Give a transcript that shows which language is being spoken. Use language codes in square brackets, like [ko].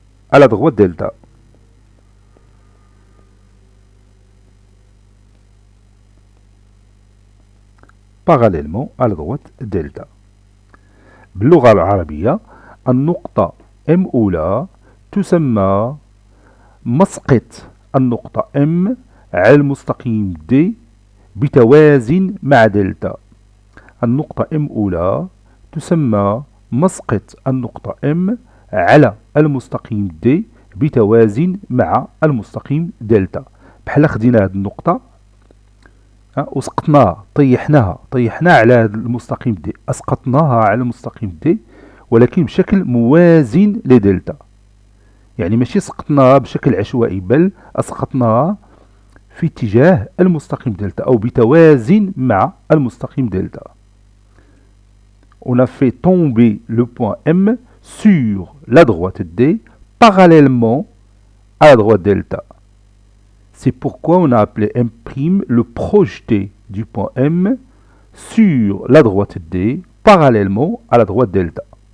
[fr] à la droite delta. Parallèlement à la droite delta. [ar] باللغة العربية النقطة M أولى تسمى مسقط النقطة M على المستقيم D بتوازن مع دلتا. النقطة M أولى تسمى مسقط النقطة M على المستقيم D بتوازن مع المستقيم دلتا. بحال خدينا هذه النقطة وسقطناها طيحناها على هذا المستقيم دي، اسقطناها على المستقيم دي ولكن بشكل موازن لدلتا. يعني ماشي سقطناها بشكل عشوائي، بل اسقطناها في اتجاه المستقيم دلتا او بتوازن مع المستقيم دلتا. [fr] On a fait tomber le point M sur la droite D parallèlement à la droite delta. C'est pourquoi on a appelé M' le projeté du point M sur la droite D parallèlement à la droite delta.